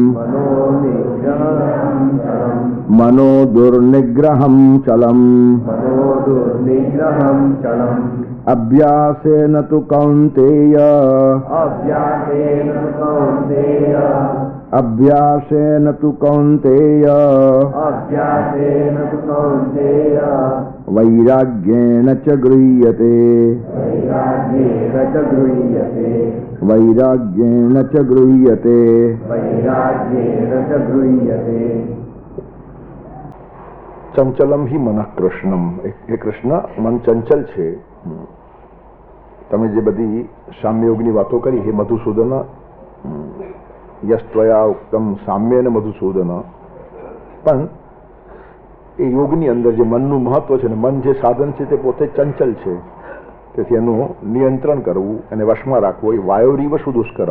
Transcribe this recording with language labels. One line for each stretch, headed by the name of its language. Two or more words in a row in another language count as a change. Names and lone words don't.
Sanskrit: अभ्यासेन तु कौन्तेय वैराग्येण च गृह्यते चंचलम ही मन कृष्णम।
Gujarati: હે કૃષ્ણ મન ચંચલ છે। તમે જે બધી સામ્યયોગની વાતો કરી હે મધુસૂદન,
Sanskrit: यस्त्वया उक्तम साम्येन मधुसूदन,
Gujarati: પણ એ યોગની અંદર જે મનનું મહત્વ છે ને મન જે સાધન છે તે પોતે ચંચલ છે, તેથી એનું નિયંત્રણ કરવું, એને વશમાં રાખવું એ
Sanskrit: वायुरिव सुदुष्करम.